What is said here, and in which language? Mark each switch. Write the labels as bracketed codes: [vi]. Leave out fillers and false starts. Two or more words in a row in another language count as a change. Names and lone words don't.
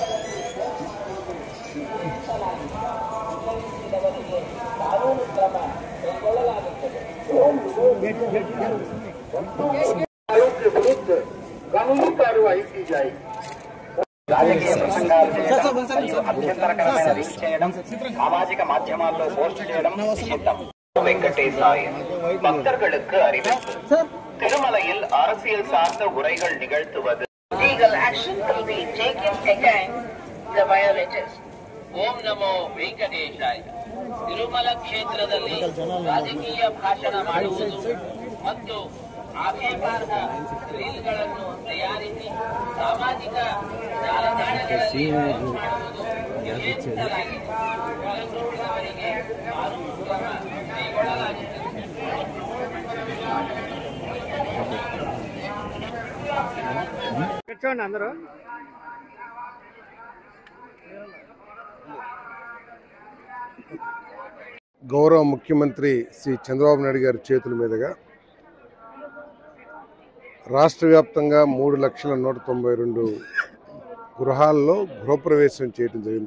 [te] రాజకీయ ప్రసంగాలు అభ్యంతరకరమైన రీచ్ చేయడం, సామాజిక మాధ్యమాల్లో పోస్ట్ చేయడం నిషిద్ధం. [ta] வெங்கடேசாய பக்தர்களுக்கு அறிவிப்பு. திருமலையில் அரசியல் சார்ந்த உரைகள் நிகழ்த்துவது. [en] Legal action will be taken against the violators. [kn] ಓಂ ನಮೋ ವೆಂಕಟೇಶಾಯ. ತಿರುಮಲ ಕ್ಷೇತ್ರದಲ್ಲಿ ರಾಜಕೀಯ ಭಾಷಣ ಮಾಡುವುದು ಮತ್ತು ಆಕ್ಷೇಪಾರ್ಹ ರೀಲ್ಗಳನ್ನು ತಯಾರಿಸಿ ಸಾಮಾಜಿಕ ಜಾಲತಾಣಗಳಲ್ಲಿ ಪೋಸ್ಟ್ ಮಾಡುವುದು ನಿಷೇಧಿಸಲಾಗಿದೆ. ಒಳಗೊಂಡಿರುವವರಿಗೆ ಕಾನೂನು ಕ್ರಮ ಕೈಗೊಳ್ಳಲಾಗುತ್ತದೆ. [te] అందరూ గౌరవ ముఖ్యమంత్రి శ్రీ చంద్రబాబు నాయుడు గారి చేతుల మీదుగా రాష్ట్ర వ్యాప్తంగా 3,192 గృహాల్లో గృహప్రవేశం చేయడం జరిగింది.